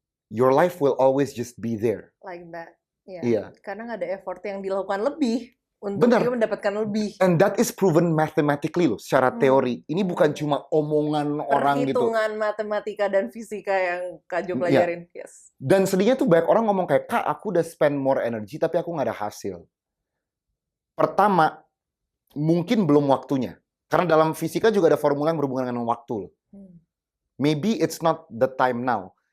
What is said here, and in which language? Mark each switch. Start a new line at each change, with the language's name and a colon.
English: Your life will always just be there. Like that. Yeah.
Indonesian: Iya. Karena nggak ada effort yang dilakukan lebih untuk Benar. dia mendapatkan lebih.
English: And that is proven mathematically loh,
Indonesian: secara teori. Ini bukan cuma omongan orang gitu. Perhitungan matematika dan fisika yang Kak Jo pelajarin. Yes. Dan sedihnya tuh banyak orang ngomong kayak, Kak, aku udah
English: spend more energy
Indonesian: tapi aku nggak ada hasil. Pertama, mungkin belum waktunya. Karena dalam fisika juga ada formula yang berhubungan dengan waktu loh.
English: Maybe it's not the time now.